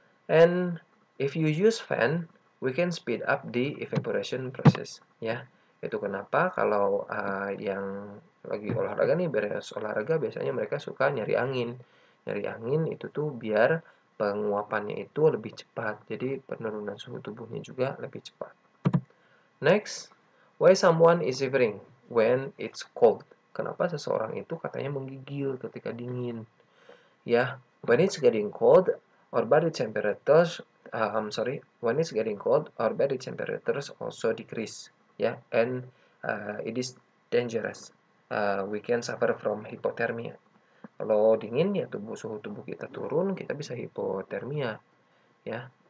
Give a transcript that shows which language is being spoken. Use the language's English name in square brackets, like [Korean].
[English] And if you use fan, we can speed up the evaporation process, ya. [Indonesian] Itu kenapa kalau yang lagi olahraga nih, beres olahraga biasanya mereka suka nyari angin. Nyari angin itu tuh biar penguapannya itu lebih cepat. Jadi penurunan suhu tubuhnya juga lebih cepat. [English] Next, why someone is shivering when it's cold? [Indonesian] Kenapa seseorang itu katanya menggigil ketika dingin? [English] Ya, when it's getting cold, our body temperatures when it's getting cold, our body temperatures also decrease, ya, and it is dangerous. We can suffer from hypothermia. [Indonesian] Kalau dingin ya suhu tubuh kita turun, kita bisa hipotermia, ya.